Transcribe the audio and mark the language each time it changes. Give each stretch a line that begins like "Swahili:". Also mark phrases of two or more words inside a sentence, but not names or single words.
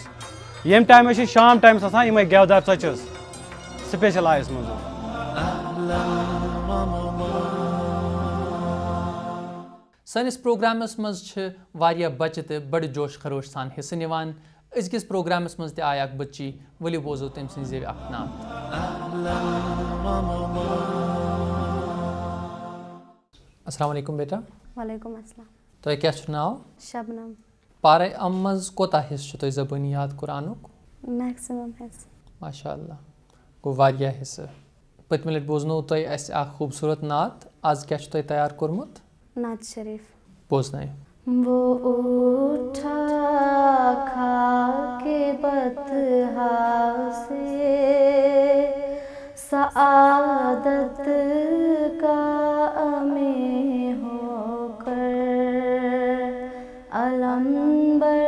Kashmiri: ییٚمہِ ٹایمہٕ چھِ شام ٹایمَس آسان یِمَے گٮ۪ودار ژۄچہِ حظ سٕپیشَل آیَس منٛز حظ. سٲنِس پروگرامس منٛز چھِ واریاہ بچہِ تہِ بڑٕ جوش خروش سان حِصہٕ نِوان. أزکِس پروگرامس منٛز تہِ آیہِ اکھ بٔچی. ؤلِو بوزو تٔمۍ سٕنٛزِ زیوِ اکھ نعت.
Arabic: السلام علیکم
Urdu: بیٹا.
Arabic: وعلیکم السلام.
Kashmiri: تۄہہِ کیٛاہ چھُ ناو؟ شبنم. پارے منٛز کوٗتاہ حِصہٕ چھُ تۄہہِ زبٲنی یاد قرآنُک؟ میکسِمم حِصہٕ.
Arabic: ماشاء اللہ
Kashmiri: گوٚو واریاہ حِصہٕ. پٔتمہِ لٹہِ بوزنوو تۄہہِ اَسہِ اکھ خوٗبصوٗرت نعت. آز کیٛاہ چھُ تۄہہِ تیار کوٚرمُت؟ نعت شریف. بوزنٲیِو.
Urdu: وہ اٹھا کھا کے بطحا سے سعادت کا میں ہو کر علم